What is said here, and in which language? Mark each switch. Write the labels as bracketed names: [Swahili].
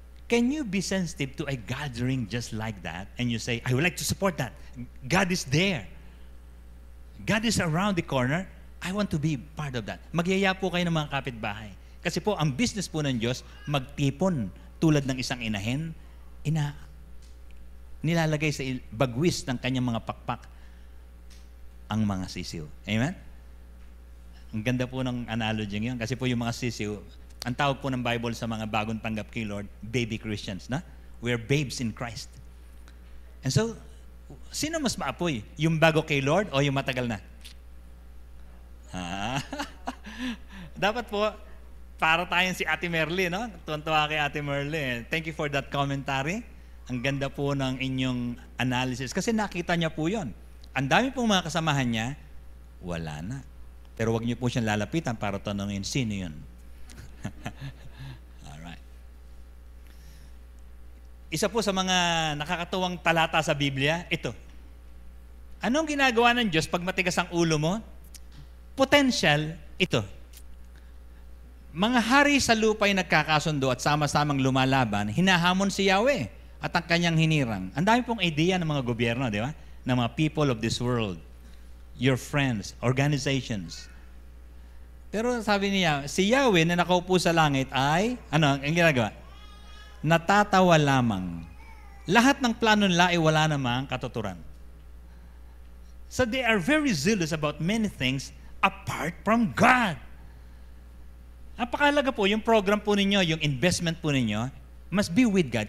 [English] Can you be sensitive to a gathering just like that and you say, I would like to support that. God is there. God is around the corner. I want to be part of that. [Filipino] Magyaya po kayo ng mga kapitbahay. Kasi po, ang business po ng Diyos, magtipon tulad ng isang inahin, nilalagay sa bagwis ng kanyang mga pakpak ang mga sisiw. Amen? Ang ganda po ng analogy ngayon. Kasi po yung mga sisiw, ang tawag po ng Bible sa mga bagong tanggap kay Lord, [English] baby Christians, [Filipino] na? [English] We're babes in Christ. And so, [Filipino] sino mas maapoy? Yung bago kay Lord o yung matagal na? Dapat po, para tayong si Ate Merly, no? Tuwan-tuwa kay [English] Ate Merly. Thank you for that commentary. [Filipino] Ang ganda po ng inyong analysis. Kasi nakita niya po yon. Ang dami pong mga kasamahan niya, wala na. Pero wag niyo po siyang lalapitan para tanongin, sino yun? [English] Alright. [Filipino] Isa po sa mga nakakatuwang talata sa Biblia, ito. Anong ginagawa ng Diyos pag matigas ang ulo mo? Potential, ito. Mga hari sa lupa ay nagkakasundo at sama-samang lumalaban, hinahamon si Yahweh at ang kanyang hinirang. Ang dami pong idea ng mga gobyerno, di ba? Ng mga [English] people of this world, your friends, organizations. [Filipino] Pero sabi niya, si Yahweh na nakaupo sa langit ay, ang ginagawa? Natatawa lamang. Lahat ng plano nila ay wala namang katuturan. [English] So they are very zealous about many things apart from God. [Filipino] Napakahalaga po, yung program po ninyo, yung investment po ninyo, [English] must be with God.